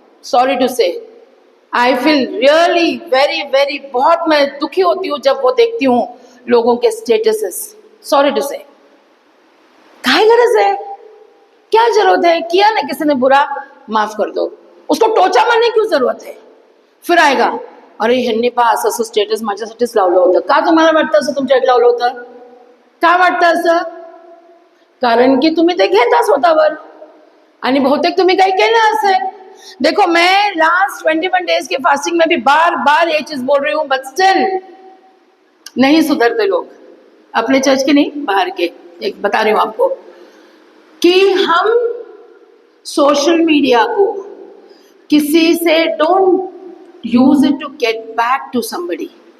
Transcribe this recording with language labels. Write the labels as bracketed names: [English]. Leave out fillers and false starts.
[English] sorry to say, I feel really very very, [Hindi] बहुत मैं दुखी होती हूँ जब वो देखती हूँ लोगों के स्टेटसेस। [English] sorry to say, [Hindi] काहे गरज है, क्या जरूरत है? किया ना किसी ने बुरा, माफ कर दो। उसको टोचा मारने की क्यों जरूरत है? [Marathi] फिर आएगा, अरे ह्यांनी पहा असं स्टेटस माझ्यासाठीच लावलं होतं, का तुम्हाला वाटतं असं तुमच्यासाठी लावलं होतं? का वाटतं असं? कारण की तुम्ही ते घेता स्वतःवर आणि बहुतेक तुम्ही काही केलं असेल। [Hindi] देखो, मैं लास्ट 21 डेज के फास्टिंग में भी बार बार ये चीज बोल रही हूँ, बट स्टिल नहीं सुधरते लोग। अपने चर्च के नहीं, बाहर के, एक बता रही हूँ आपको कि हम सोशल मीडिया को किसी से [English] Don't use it to get back to somebody.